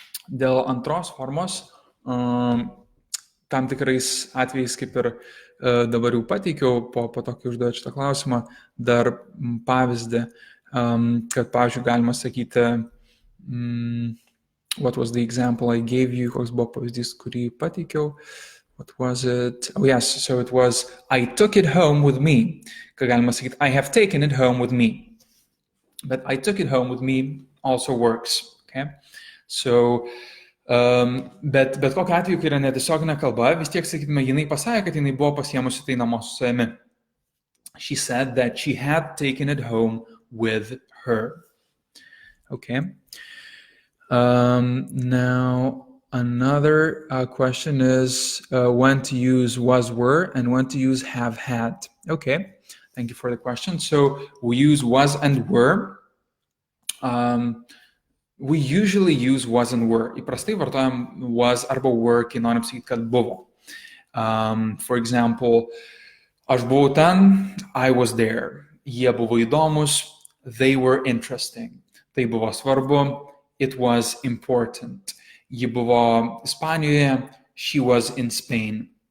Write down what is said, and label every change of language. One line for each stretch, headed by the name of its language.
Lithuanian: Dėl antros formos, tam tikrais atvejais, kaip ir dabar jau pateikiau, po to, kai užduoju šitą klausimą, dar pavyzdį, kad, pavyzdžiui, galima sakyti,
English: what was the example I gave you?
Lithuanian: Koks buvo pavyzdys, kurį pateikiau?
English: What was it? Oh yes, so it was, I took it home with me.
Lithuanian: Ką galima sakyti,
English: I have taken it home with me. But I took it home with me also works. Okay?
Lithuanian: So, bet kokiu atveju, kai yra netiesioginė kalba, vis tiek, sakytume, jinai pasakė, kad jinai buvo pasiėmusi tai namo su savimi.
English: She said that she had taken it home with her. Okay. Now, another question is when to use was, were, and when to use have, had. Okay, thank you for the question. So we use was and were. We usually use was and were.
Lithuanian: Įprastai vartojam was arba were, kai norim sakyti, kad buvo.
English: For example,
Lithuanian: aš buvau ten,
English: I was there.
Lithuanian: Jie buvo įdomus,
English: They were interesting.
Lithuanian: Tai buvo svarbu.
English: It was important.
Lithuanian: Ji buvo Ispanijoje.
English: She was in Spain.